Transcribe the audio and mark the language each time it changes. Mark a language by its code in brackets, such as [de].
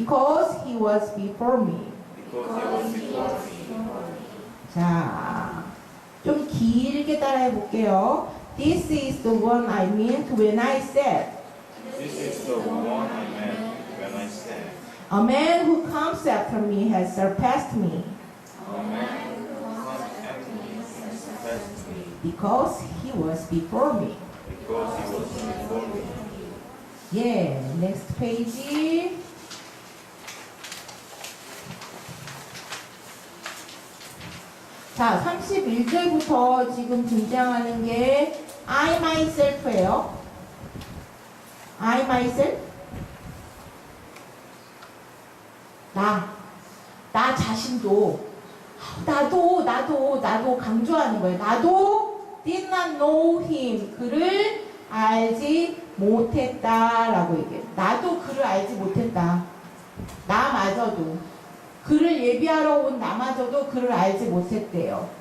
[en] because he was before me. because he was before me. [ko] 자, 좀 길게 따라해 볼게요. [en] This is the one I meant when I said, This is the one I meant when I said, a man who comes after me has surpassed me a man who comes after me has surpassed me because he was before me. because he was before me. [ko] 예, [en] next page. [ko] 자, 31절부터 지금 등장하는 게 [en] I myself [ko] 예요. [en] I myself. [ko] 나 자신도, 나도 강조하는 거예요. 나도 [en] did not know him. [ko] 그를 알지 못했다라고 얘기해요. 나도 그를 알지 못했다. 나마저도. 그를 예비하러 온 나마저도 그를 알지 못했대요.